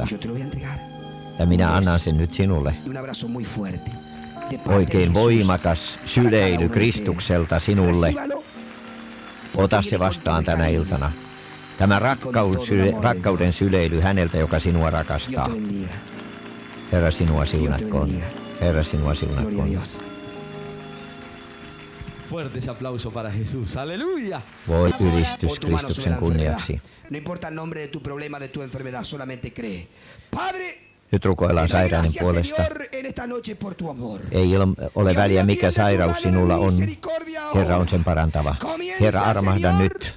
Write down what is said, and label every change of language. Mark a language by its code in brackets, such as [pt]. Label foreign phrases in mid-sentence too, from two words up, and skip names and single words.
[fi] Ja minä annan sen nyt sinulle. Oikein voimakas syleily Kristukselta sinulle. Ota se vastaan tänä iltana. Tämä rakkauden syleily häneltä, joka sinua rakastaa. Herra sinua siunatkoon. Herra sinua siunatkoon. [es] Fuerte ese aplauso para Jesús. Aleluya. [fi] Voi ylistys Kristuksen kunniaksi. Nyt rukoillaan sairauden puolesta. Ei ole väliä mikä sairaus sinulla on. Herra on sen parantava. Herra armahda nyt.